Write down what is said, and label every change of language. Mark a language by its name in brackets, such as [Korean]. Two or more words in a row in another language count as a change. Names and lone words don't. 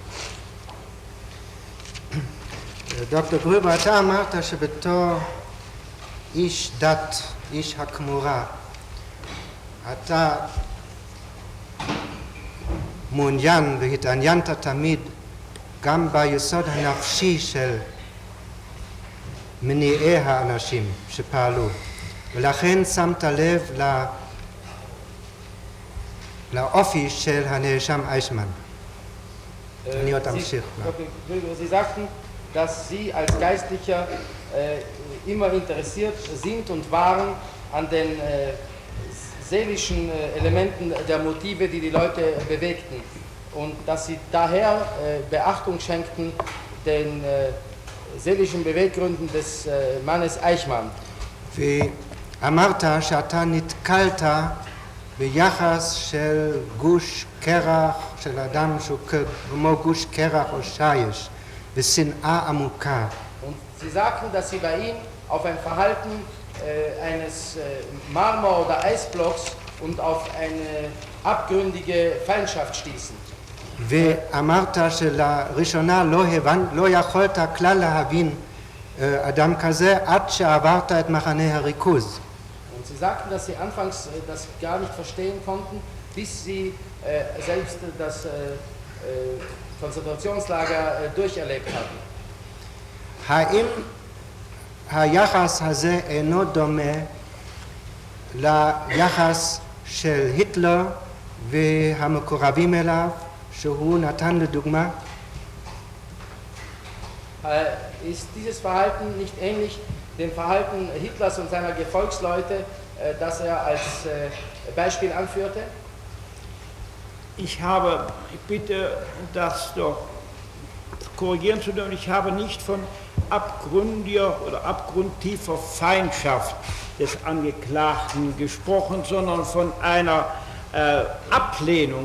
[Hebrew] דוקטור גרובר, אתה אמרת שבתור איש דת, איש הכמורה, אתה מעוניין והתעניינת תמיד גם ביסוד הנפשי של מניעי האנשים שפעלו, ולכן שמת לב לאופי של הנאשם איישמן. אני עוד אמשיך. [German] Sie sagten, dass Sie als Geistlicher immer interessiert sind und waren an den seelischen Elementen der Motive, die die Leute bewegten. Und dass Sie daher Beachtung schenkten den seelischen Beweggründen des Mannes Eichmann. [Hebrew] ואמרת שאתה נתקלת ביחס של גוש קרח, של אדם שהוא כמו גוש קרח או שיש, ושנאה עמוקה. [German] Und Sie sagten, dass Sie bei ihm auf ein Verhalten eines Marmor- oder Eisblocks und auf eine abgründige Feindschaft stießen. [Hebrew] ואמרת שלראשונה לא יכולת כלל להבין אדם כזה עד שעברת את מחנה הריכוז. [German] Und sie sagten, dass sie anfangs das gar nicht verstehen konnten, bis sie selbst das Konzentrationslager durcherlebt hatten. [Hebrew] האם היחס הזה אינו דומה ליחס של היטלר והמקורבים אליו, שהוא נתן לדוגמה? [German] Ist dieses Verhalten nicht ähnlich dem Verhalten Hitlers und seiner Gefolgsleute, das er als Beispiel anführte? Ich bitte das doch korrigieren zu dürfen, ich habe nicht von abgründiger oder abgrundtiefer Feindschaft des Angeklagten gesprochen, sondern von einer Ablehnung.